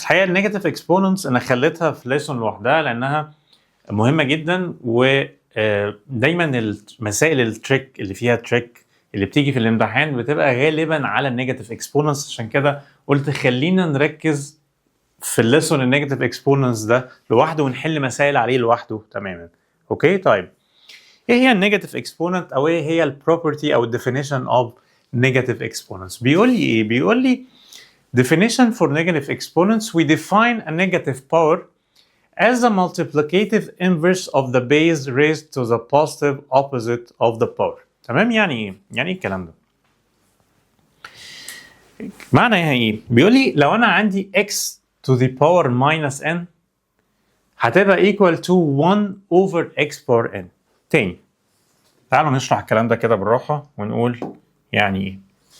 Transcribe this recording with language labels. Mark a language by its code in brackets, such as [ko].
[ar] الحقيقة النيجاتيف exponents انا خليتها في lesson لوحدها لانها مهمة جدا، ودايما المسائل التريك اللي فيها تريك اللي بتيجي في الامتحان بتبقى غالبا على النيجاتيف exponents. عشان كده قلت خلينا نركز في الليسون النيجاتيف exponents ده لوحده ونحل مسائل عليه لوحده تماما. اوكي طيب، ايه هي النيجاتيف اكسبوننت او ايه هي البروبرتي او الديفينيشن اوف نيجاتيف اكسبوننتس؟ بيقول لي [en] ايه؟ بيقول لي definition for negative exponents we define a negative power as the multiplicative inverse of the base raised to the positive opposite of the power. [ar] تمام؟ يعني ايه؟ يعني ايه الكلام ده؟ معنى ايه؟ بيقول لي لو انا عندي [en] x to the power minus n [ar] هتبقى [en] equal to 1 over x power n. [ar] تاني تعالوا نشرح الكلام ده كده بالراحة ونقول يعني ايه.